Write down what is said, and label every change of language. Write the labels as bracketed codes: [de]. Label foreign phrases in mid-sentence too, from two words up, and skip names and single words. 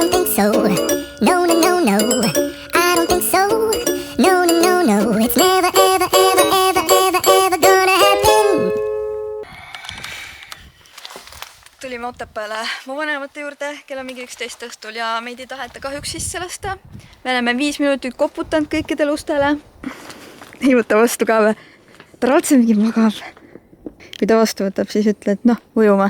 [en] so. No, no, no, no, I don't think so. No, no, no, no, it's never, ever, ever, ever, ever, ever gonna happen. [et] Tulime Otepääle mu vanemate juurde, kell on mingi 11 õhtul ja meid ei taheta kahjuks sisse lasta. Me oleme 5 minutit koputanud kõikidele ustele. Ei võta vastu ka või? Ta raudselt mingi magab. Kui ta vastu võtab, siis ütle, et noh, ujuma.